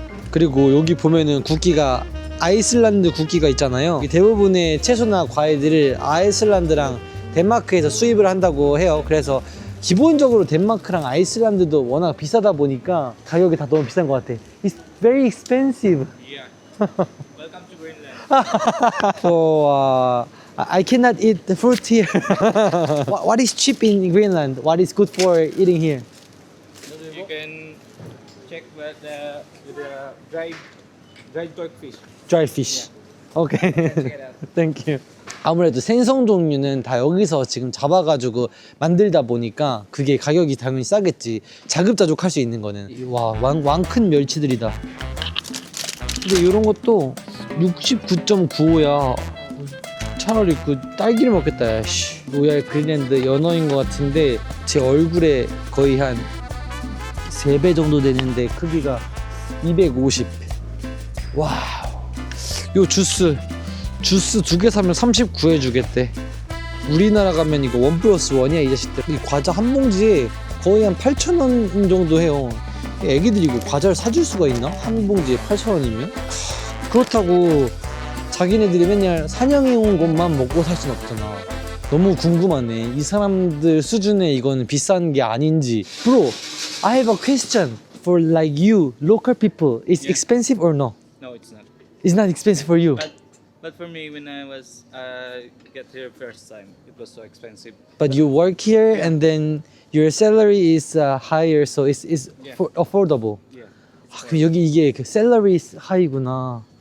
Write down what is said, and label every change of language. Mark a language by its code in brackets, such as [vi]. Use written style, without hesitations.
[ko] 그리고 여기 보면은 국기가 아이슬란드 국기가 있잖아요. 대부분의 채소나 과일들을 아이슬란드랑 덴마크에서 수입을 한다고 해요. 그래서 기본적으로 덴마크랑 아이슬란드도 워낙 비싸다 보니까 가격이 다 너무 비싼 것 같아. [en] It's very expensive. Yeah. Welcome to Greenland. So I cannot eat the fruit here. What is cheap in Greenland? What is good for eating here? You can check with the dried fish. Dry fish. Okay. Check it out. Thank you. [ko] 아무래도 생선 종류는 다 여기서 지금 잡아가지고 만들다 보니까 그게 가격이 당연히 싸겠지. 자급자족 할 수 있는 거는. 와, 왕큰 멸치들이다. 근데 이런 것도 69.95야. 차라리 그 딸기를 먹겠다. 야, 씨. 로얄 그린랜드 연어인 것 같은데 제 얼굴에 거의 한 3배 정도 되는데 크기가 250. 와우. 요 주스 2개 사면 39에 주겠대. 우리나라 가면 이거 1+1이야 이 자식들. 이 과자 한 봉지에 거의 한 8,000원 정도 해요. 애기들이 이거 과자를 사줄 수가 있나? 한 봉지에 8,000원이면? 그렇다고 자기네들이 맨날 사냥해온 것만 먹고 살 순 없잖아. 너무 궁금하네. 이 사람들 수준에 이거는 비싼 게 아닌지. [en] Bro, I have a question for like you, local people. It's expensive or no? No, it's not. It's not expensive for you. But for me, when I was get here first time, it was so expensive. But you work here and then your salary is higher, so it's Yeah. affordable. Yeah. [ko] 아, 그럼 여기 이게 그 [en] salary is high [ko] 구나.